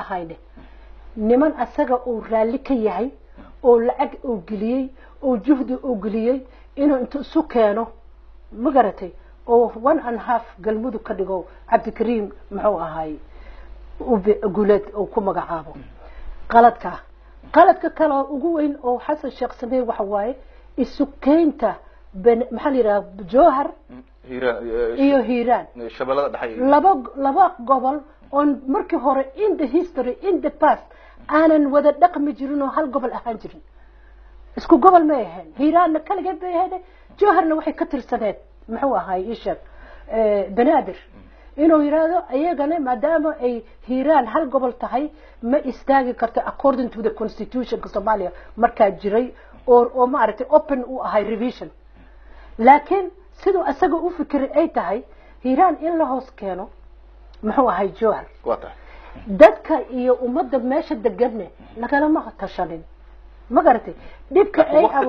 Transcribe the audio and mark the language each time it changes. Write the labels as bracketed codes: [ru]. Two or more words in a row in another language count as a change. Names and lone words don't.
[so] ahayne niman asaga uu raalli ka yahay oo lacag uu geliyey oo juhdi uu geliyey inuu inta isu keeno ma garatay oo 1.5 galmudug ka dhigo cabdikariim muxuu ahaay guuleed oo ku magacaabo qaladka kale ugu weyn oo xasan sheekh sameey waxa waaye isu keenta maxaa la yiraahdaa jowhar iyo hiiraan shabeellada dhaxay laba gobol on markii hore [en] in the history in the past [so] aanan wada dhaqmi jirin oo hal gobol ahaan jirin isku gobol ma ahayn hiiraanna kaligeed bay ahayd jowharna waxay ka tirsaneed muxuu ahaay ishaq banaadir inuu yiraahdo ayagana maadaama ay hiiraan hal gobol tahay ma istaagi karto [en] according to the constitution [so] ka Soomaaliya markaa jiray oo ma aragtay open u ahay revision laakiin sidoo asaga u fikiray ay tahay hiiraan in la hoos keeno muxuu ahay jowhar dadka iyo ummadda meesha deganne lagala ma tashanin ma garatay dibka ay